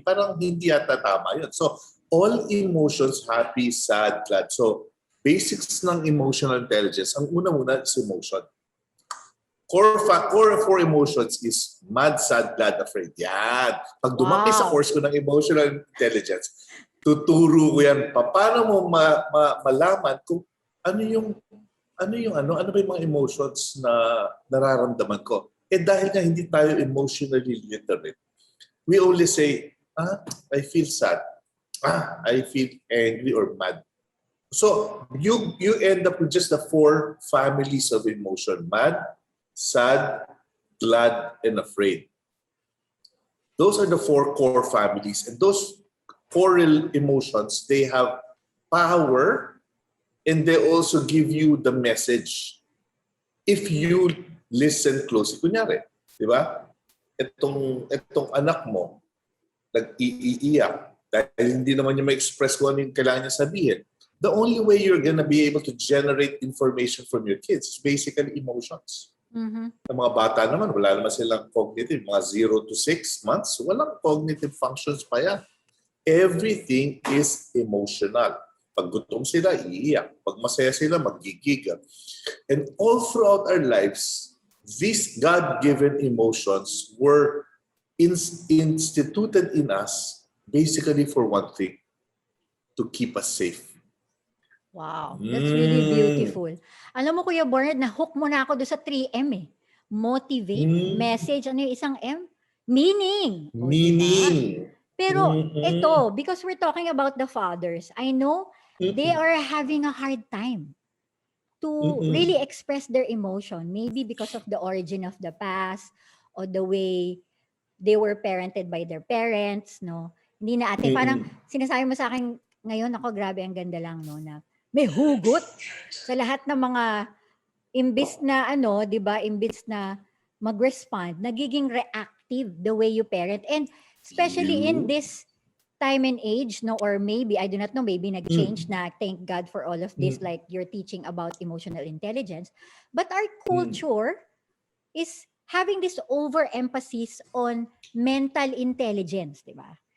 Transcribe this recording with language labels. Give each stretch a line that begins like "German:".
Filipino: Parang hindi yata tama yun.
English: So, all emotions, happy, sad, glad. So, basics ng emotional intelligence,
Filipino: ang una-una
English: is emotion. Core for emotions is mad, sad, glad, afraid.
Filipino: Yan. Pag dumaki sa course ko ng emotional intelligence, tuturo ko yan. Paano mo malaman kung ano ba yung mga emotions na nararamdaman ko. Dahil nga hindi tayo
English: emotionally literate, we only say, I feel sad. I feel angry or mad. So you end up with just the 4 families of emotion. Mad, sad, glad, and afraid. Those are the 4 core families. And those 4 emotions, they have power and they also give you the message. If you listen closely.
Filipino: Kunyari, di ba? Itong anak mo, nag-iiyak dahil hindi naman niya ma-express kung ano yung kailangan niya sabihin.
English: The only way you're gonna be able to generate information from your kids is basically emotions.
Filipino: Ang mga bata naman, wala naman silang cognitive. Mga 0 to 6 months, walang cognitive functions pa yan.
English: Everything is emotional.
Filipino: Pag gutom sila, iiyak. Pag masaya sila, magigiga.
English: And all throughout our lives, these God-given emotions were instituted in us basically for one thing, to keep us safe. Wow, that's really beautiful.
Filipino: Alam mo, Kuya Bernard, na-hook mo na ako doon sa 3M eh. Motivate, message, ano yung isang M? Meaning. O,
English: Meaning.
Filipino: diba? Pero ito,
English: because we're talking about the fathers, I know they are having a hard time to really express their emotion. Maybe because of the origin of the past or the way they were parented by their parents, no?
Filipino: Hindi na ate, parang sinasabi mo sa akin ngayon, ako grabe, ang ganda lang, no, na may hugot sa lahat ng mga imbis na ano, 'di ba, imbis na mag-respond, nagiging reactive
English: the way you parent. And especially in this time and age, no, or maybe I do not know,
Filipino: maybe nag-change na,
English: thank God for all of this, like you're teaching about emotional intelligence. But our culture is having this overemphasis on mental intelligence, 'di ba?